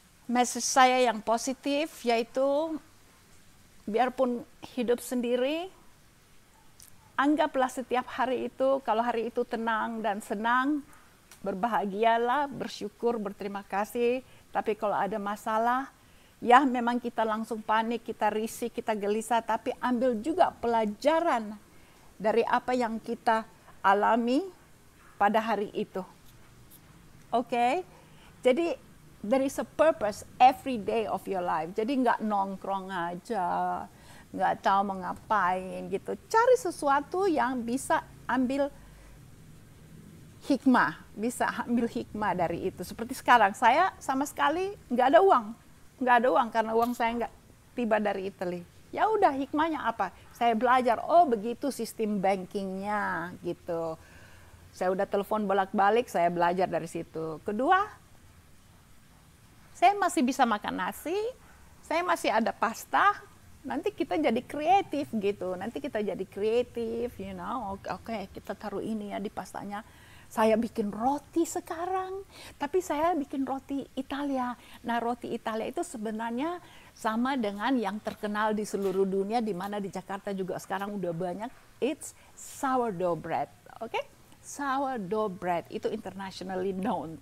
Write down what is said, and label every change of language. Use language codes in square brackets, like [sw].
[id] Message saya yang positif yaitu, biarpun hidup sendiri, anggaplah setiap hari itu, kalau hari itu tenang dan senang, berbahagialah, bersyukur, berterima kasih. Tapi kalau ada masalah, ya memang kita langsung panik, kita risih, kita gelisah, tapi ambil juga pelajaran dari apa yang kita alami pada hari itu. Oke? Jadi [en] there is a purpose every day of your life. [id] Jadi nggak nongkrong aja, nggak tahu mau ngapain gitu. Cari sesuatu yang bisa ambil hikmah, dari itu. Seperti sekarang, saya sama sekali nggak ada uang karena uang saya nggak tiba dari Italy. Ya udah, hikmahnya apa? Saya belajar, oh begitu sistem bankingnya gitu. Saya udah telepon bolak-balik, saya belajar dari situ. Kedua, saya masih bisa makan nasi, saya masih ada pasta, nanti kita jadi kreatif gitu. Nanti kita jadi kreatif, oke, kita taruh ini ya di pastanya. Saya bikin roti sekarang, tapi saya bikin roti Italia. Nah, roti Italia itu sebenarnya sama dengan yang terkenal di seluruh dunia, di mana di Jakarta juga sekarang udah banyak. [en] It's sourdough bread, oke? Sourdough bread itu internationally known.